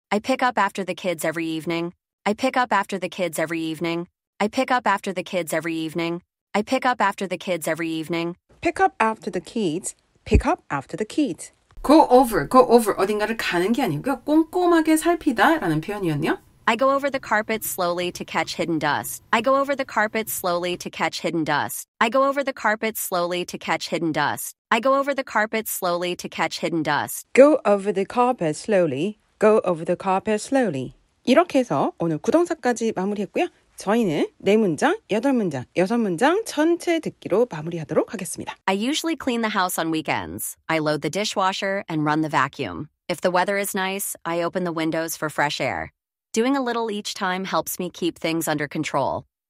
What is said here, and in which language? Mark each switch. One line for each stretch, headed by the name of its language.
English: I pick up after the kids every evening. I pick up after the kids every evening. I pick up after the kids every evening. I pick up after the kids every evening. Pick up after the kids. Pick up after the kids.
Korean: Go over 어딘가를 가는 게 아니고요. 꼼꼼하게 살피다 라는 표현이었네요.
English: I go over the carpet slowly to catch hidden dust. I go over the carpet slowly to catch hidden dust. I go over the carpet slowly to catch hidden dust. I go over the carpet slowly to catch hidden dust. Go over the carpet slowly. Go over the carpet slowly.
Korean: 이렇게 해서 오늘 구동사까지 마무리했고요. 저희는 4문장, 8문장, 6문장 전체 듣기로 마무리하도록 하겠습니다.
English: I usually clean the house on weekends. I load the dishwasher and run the vacuum. If the weather is nice, I open the windows for fresh air. Doing a little each time helps me keep things under control.